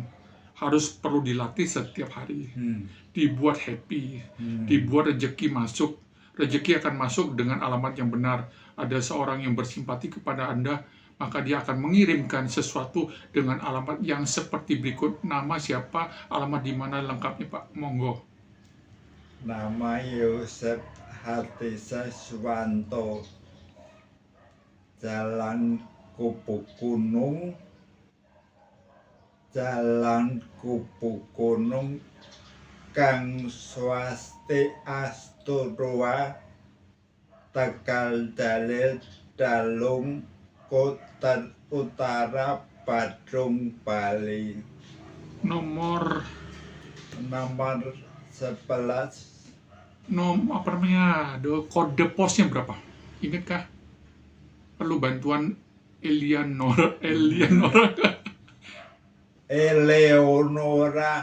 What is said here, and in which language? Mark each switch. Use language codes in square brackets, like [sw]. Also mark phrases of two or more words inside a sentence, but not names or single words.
[id] Harus perlu dilatih setiap hari, dibuat happy, dibuat rezeki masuk. Rezeki akan masuk dengan alamat yang benar. Ada seorang yang bersimpati kepada Anda, maka dia akan mengirimkan sesuatu dengan alamat yang seperti berikut. Nama siapa, alamat di mana lengkapnya Pak? Monggo. Nama Yosep Hadisiswanto, Jalan Kubu Gunung, Gang Swastiastu 2, Tegal Dalil Dalung, Kota Utara, Badung, Bali. Nomor 11 kode posnya berapa? Ingatkah? Perlu bantuan Eleonora. Eleonora.